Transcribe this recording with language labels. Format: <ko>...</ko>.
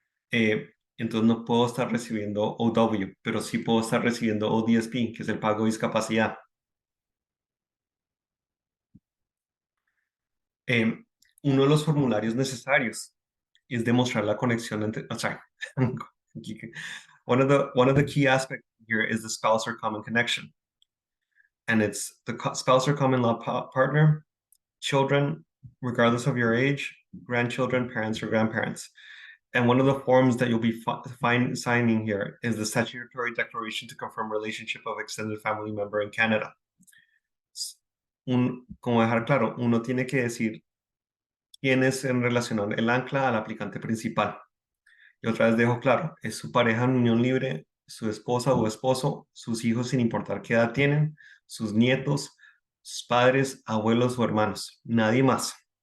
<es>Entonces no puedo estar recibiendo OW, pero sí puedo estar recibiendo ODSP, que es el pago de discapacidad. Uno de los formularios necesarios es demostrar la conexión entre,</es> <en>sorry. One of the key aspects here is the spouse or common connection. And it's the spouse or common law partner, children, regardless of your age, grandchildren, parents, or grandparents. And one of the forms that you'll be signing here is the statutory declaration to confirm relationship of extended family member in Canada.</en> <es>Como dejar claro, uno tiene que decir quién es en relación el ancla al aplicante principal. Y otra vez dejo claro, es su pareja en unión libre, su esposa o esposo, sus hijos sin importar qué edad tienen, sus nietos, sus padres, abuelos o hermanos, nadie más.</es>